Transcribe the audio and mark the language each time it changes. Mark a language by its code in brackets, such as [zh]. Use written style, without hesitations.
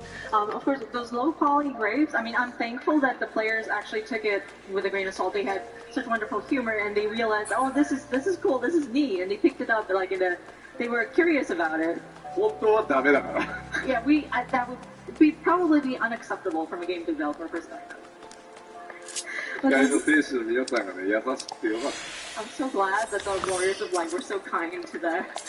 [en] Of course, those low-quality grapes, I mean, I'm thankful that the players actually took it with a grain of salt. They had such wonderful humor, and they realized, oh, this is cool, this is neat, and they picked it up, like, they were curious about it. [ja] 本当はダメだから。 [en] Yeah, that would probably be unacceptable from a game developer perspective. [ja] 光の選手の皆さんがね、優しくてよかった。 [en] I'm so glad that the Warriors of Light were so kind to the...